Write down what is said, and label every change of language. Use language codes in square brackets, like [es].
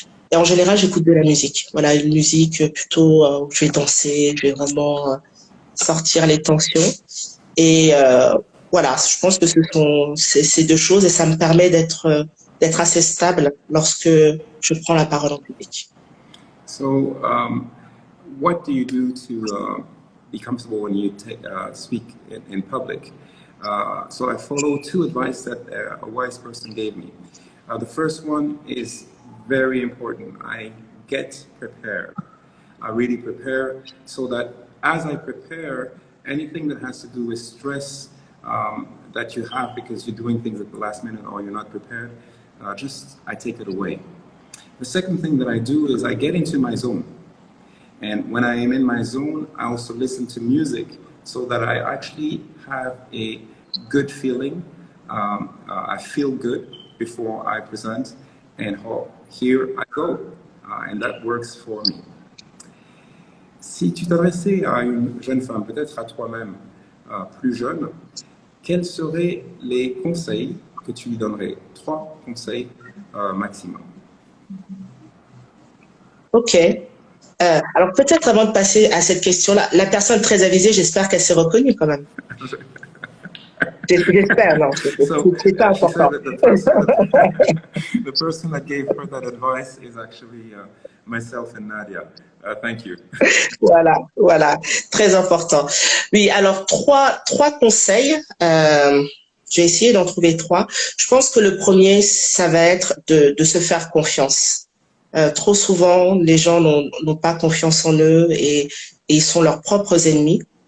[fr] Et en général, j'écoute de la musique. Voilà, une musique plutôt où je vais danser, je vais vraiment sortir les tensions. Et voilà, je pense que ce sont ces deux choses et ça me permet d'être assez stable lorsque je prends la parole en public. [en] So, what do you do to be comfortable when you speak in public? So I follow two advice that a wise person gave me. The first one is very important. I get prepared. I really prepare so that as I prepare, anything that has to do with stress that you have because you're doing things at the last minute or you're not prepared, I take it away. The second thing that I do is I get into my zone. And when I am in my zone, I also listen to music so that I actually have a good feeling. I feel good before I present, and here I go. And that works for me. [fr] Si tu t'adressais à une jeune femme, peut-être à toi-même plus jeune, quels seraient les conseils que tu lui donnerais? 3 conseils maximum. Ok. Alors peut-être avant de passer à cette question-là, la personne très avisée, j'espère qu'elle s'est reconnue quand même. J'espère, non, c'est pas important. [en] The person that gave her that advice is actually myself and Nadia. Thank you. [fr] Voilà, très important. Oui, alors trois conseils. J'ai essayé d'en trouver 3. Je pense que le premier, ça va être de se faire confiance. Trop souvent, les gens n'ont pas confiance en eux et ils sont leurs propres ennemis.